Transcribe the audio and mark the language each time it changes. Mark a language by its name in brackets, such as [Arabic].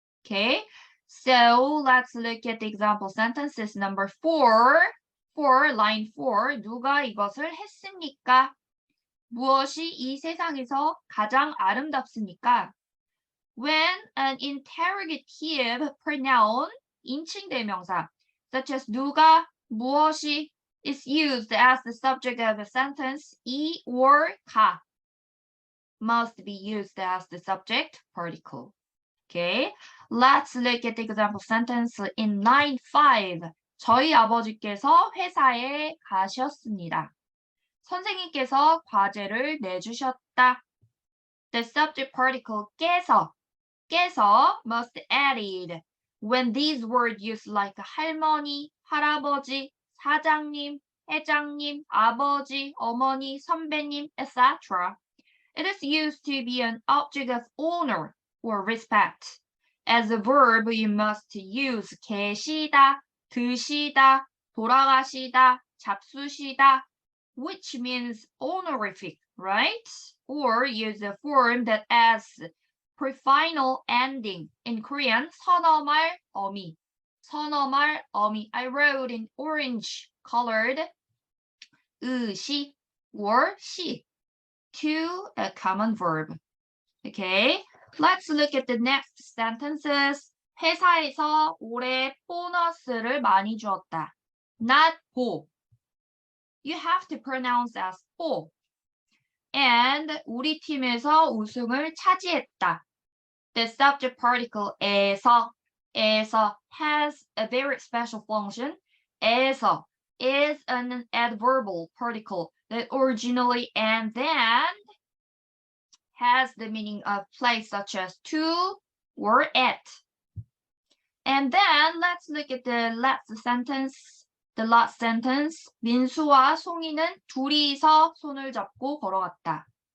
[English] Okay, so let's look at the example sentences number 4, line 4. [Korean] 누가 이것을 했습니까? 무엇이 이 세상에서 가장 아름답습니까? [English] When an interrogative pronoun, 인칭대명사, such as 누가, 무엇이, is used as the subject of a sentence, 이 or 가 must be used as the subject particle. Okay, let's look at the example sentence in line 5. [Korean] 저희 아버지께서 회사에 가셨습니다. 선생님께서 과제를 내주셨다. [English] The subject particle 깨서 must be added when these words used like 할머니, 할아버지, 사장님, 회장님, 아버지, 어머니, 선배님, etc. It is used to be an object of honor or respect. As a verb, you must use 계시다, 드시다, 돌아가시다, 잡수시다, which means honorific, right? Or use a form that adds prefinal ending. In Korean, 선어말 어미. [Korean] 선어말 어미. [English] I wrote in orange colored 시 or 시 to a common verb. Okay, let's look at the next sentences. [Korean] 회사에서 올해 보너스를 많이 주었다. [English] Not 보. You have to pronounce as 보. [Korean] And 우리 팀에서 우승을 차지했다. [English] The subject particle 에서 has a very special function. 에서 is an adverbial particle that originally and then has the meaning of place such as to or at. And then let's look at the last sentence. The last sentence. [Korean] 민수와 송이는 둘이서 손을 잡고 걸어갔다.